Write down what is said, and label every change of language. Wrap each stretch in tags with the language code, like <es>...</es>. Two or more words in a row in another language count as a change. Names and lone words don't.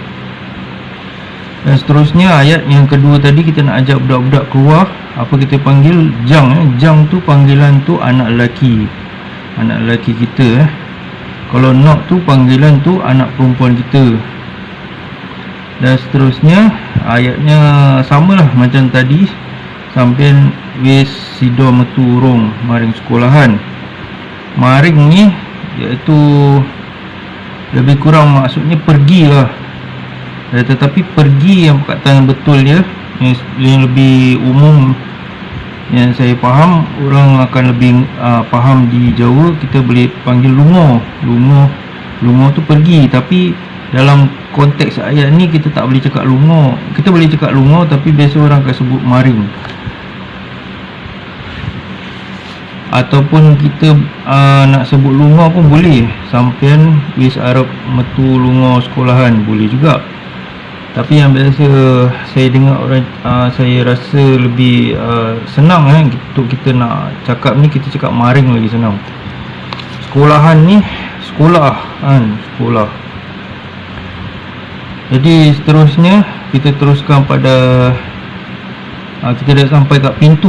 <ms>Dan seterusnya ayat yang kedua tadi, kita nak ajak budak-budak keluar. Apa kita panggil? Jang. Jang tu panggilan tu anak lelaki kita Kalau nok tu panggilan tu anak perempuan kita. Dan seterusnya ayatnya samalah macam tadi.</ms> <jv>Sampean wis sido metu urung maring sekolahan.</jv> <ms>Maring ni iaitu lebih kurang maksudnya pergilah. Tetapi pergi yang perkataan betul dia, yang lebih umum yang saya faham, orang akan lebih faham di Jawa, kita boleh panggil lungo. Lungo tu pergi. Tapi dalam konteks ayat ni kita tak boleh cakap lungo. Kita boleh cakap lungo, tapi biasa orang akan sebut maring. Ataupun kita nak sebut lungo pun boleh.</ms> <jv>Sampean wis arep metu lungo sekolahan,</jv> <ms>boleh juga. Tapi yang biasa saya dengar orang, saya rasa lebih senang untuk kita nak cakap ni, kita cakap maring lagi senang. Sekolahan ni sekolah. Jadi seterusnya kita teruskan pada kita dah sampai kat pintu.</ms>